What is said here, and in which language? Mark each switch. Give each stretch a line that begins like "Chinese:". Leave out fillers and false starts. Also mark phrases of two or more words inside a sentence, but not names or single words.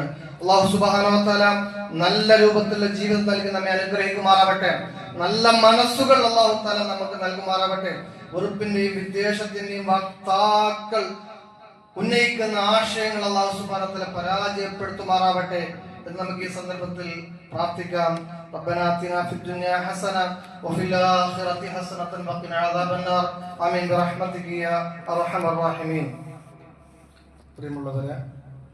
Arabic: الله سبحانه وتعالى
Malayalam: നല്ല രൂപത്തിലുള്ള ജീവിതം നൽകി നമ്മെ അനുഗ്രഹിക്കുമാറാവട്ടെ. നല്ല മനസ്സുകൾ
Arabic: الله تعالى
Malayalam: നമുക്ക് നൽകുമാറാവട്ടെ. വെറുപ്പിന്റെയും വിദ്വേഷത്തിന്റെയും വക്താക്കൾ ഉന്നയിക്കുന്ന ആശയങ്ങൾ
Arabic: الله سبحانه وتعالى
Malayalam: പരാജയപ്പെടുത്തുമാറാവട്ടെ എന്ന് നമുക്ക് ഈ സന്ദർഭത്തിൽ പ്രാർത്ഥിക്കാം.
Arabic: ربنا آتنا في الدنيا حسنة وفي الآخرة حسنة وقنا عذاب النار آمين برحمتك يا أرحم الراحمين.
Malayalam: പ്രിയമുള്ളവരെ,